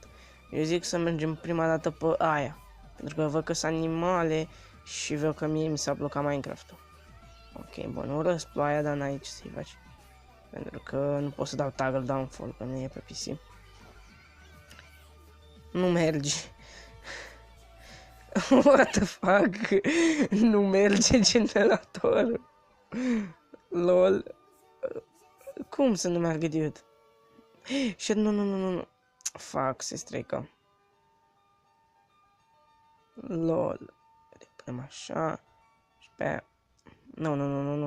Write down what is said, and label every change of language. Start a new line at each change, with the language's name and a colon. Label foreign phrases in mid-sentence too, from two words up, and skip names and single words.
Romanian: Eu zic să mergem prima dată pe aia. Pentru că văd că sunt animale și văd că mie mi s-a blocat Minecraft-ul. Ok, bun, urăsc ploaia, dar n-ai ce să-i faci. Pentru că nu pot să dau
English: toggle downfall,
Romanian: că nu e pe PC. Nu merge.
English: What the fuck?
Romanian: Nu merge generatorul. Lol. Cum să nu meargă, dude? Și nu. Fuck, se strică. Lol. Punem așa. Și pe aia. Nu.